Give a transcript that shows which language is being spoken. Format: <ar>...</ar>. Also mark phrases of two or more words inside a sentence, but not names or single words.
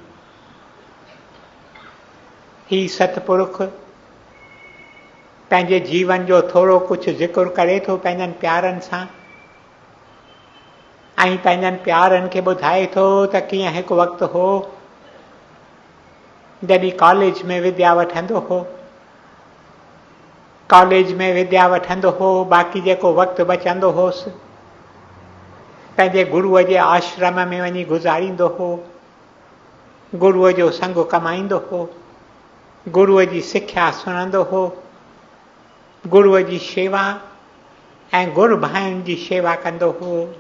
<sd>ही सतपुरुष पंहिंजे जीवन जो थोरो कुझु ज़िक्र करे थो पंहिंजनि प्यारनि सां, ऐं पंहिंजनि प्यारनि खे ॿुधाए थो त कीअं हिकु वक़्तु हो जॾहिं कॉलेज में विद्या वठंदो हो, कॉलेज में विद्या वठंदो हो, बाक़ी जेको वक़्तु बचंदो होसि पंहिंजे गुरूअ जे आश्रम में वञी गुज़ारींदो हो, गुरूअ जो संग कमाईंदो हो, गुरूअ जी सिख्या सुणंदो हो, गुरूअ जी शेवा ऐं गुरू भाइनि जी शेवा कंदो हो।</sd>